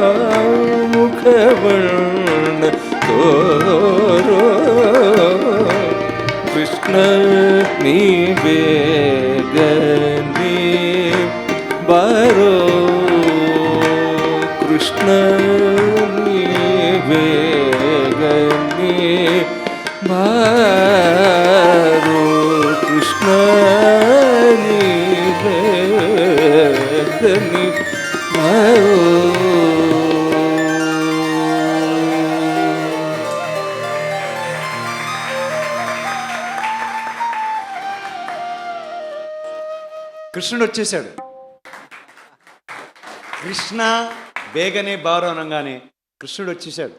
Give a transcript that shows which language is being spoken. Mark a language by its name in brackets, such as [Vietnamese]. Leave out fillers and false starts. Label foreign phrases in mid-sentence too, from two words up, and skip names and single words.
[Kannada] ಮುಖಬಂಡೆ ತೋರು ಕೃಷ್ಣ ನೀ ಬೇಗನೆ ಬಾರೋ ಕೃಷ್ಣ ನೀ ಬೇಗನೆ ಬಾರೋ ಕೃಷ್ಣ ನೀ ಬೇಗನೆ ಬಾರೋ. [Telugu] కృష్ణుడు వచ్చేసాడు. కృష్ణ [Kannada] ಬೇಗನೆ ಬಾರು [Telugu] అనగానే కృష్ణుడు వచ్చేసాడు.